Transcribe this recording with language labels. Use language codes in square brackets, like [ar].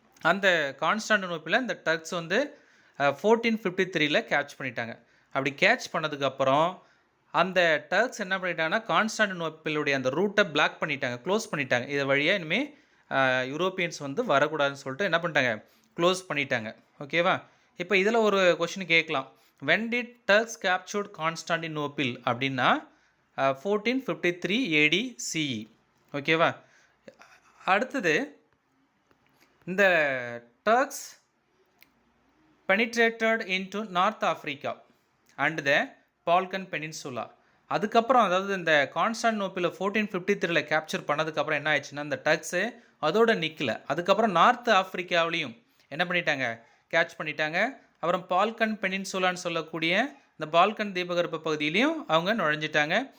[ta] அந்த கான்ஸ்டாண்டினோப்பிளை இந்த டர்க்ஸ் வந்து 1453 கேட்ச் பண்ணிட்டாங்க. அப்படி கேட்ச் பண்ணதுக்கப்புறம் அந்த டர்க்ஸ் என்ன பண்ணிட்டாங்கன்னா கான்ஸ்டாண்டினோப்பிளுடைய அந்த ரூட்டை பிளாக் பண்ணிட்டாங்க, க்ளோஸ் பண்ணிட்டாங்க. இதை வழியாக இனிமேல் யூரோப்பியன்ஸ் வந்து வரக்கூடாதுன்னு சொல்லிட்டு என்ன பண்ணிட்டாங்க, க்ளோஸ் பண்ணிட்டாங்க. ஓகேவா? இப்போ இதில் ஒரு கொஷின் கேட்கலாம், [en] when did Turks captured Constantinople [ta] அப்படின்னா 1453 AD CE. ஓகேவா? அடுத்தது இந்த [en] Turks penetrated into North Africa and the Balkan Peninsula. [ta] அதுக்கப்புறம் அதாவது இந்த கான்ஸ்டாண்டினோப்பிளை 1453 கேப்சர் பண்ணதுக்கப்புறம் என்ன ஆயிடுச்சுன்னா இந்த டர்க்ஸு அதோட நிற்கல. அதுக்கப்புறம் நார்த் ஆஃப்ரிக்காவிலையும் என்ன பண்ணிட்டாங்க, கேட்ச் பண்ணிட்டாங்க. அப்புறம் பால்கன் பெனின்சுலான்னு சொல்லக்கூடிய இந்த பால்கன் தீபகற்ப பகுதியிலையும் அவங்க நுழைஞ்சிட்டாங்க.